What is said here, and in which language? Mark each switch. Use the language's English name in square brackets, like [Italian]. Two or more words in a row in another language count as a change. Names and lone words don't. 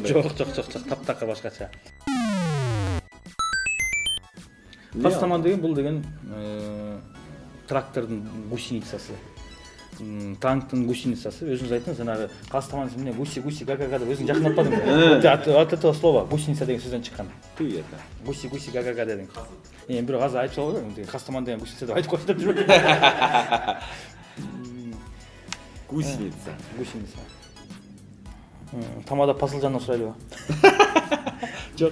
[Kyrgyz] Жок, таптакыр башкача. Кастаман деген бул деген трактордун гусеницасы. Танктын гусеницасы. Өзүңүз айттыңыз, жанагы Кастаман эмне гуси гагага деп өзүң жакындатпадыңбы? [Russian] От этого слова гусеница [Kyrgyz] деген сөздөн чыккан. Гуси гагага дедиң. Бирок азыр айтып салбайбы? Кастаман деген гусеница деп айтып койсо деп жүрөт. Гусеница. Тамада Пасылжандан сурайлыбы? Жок.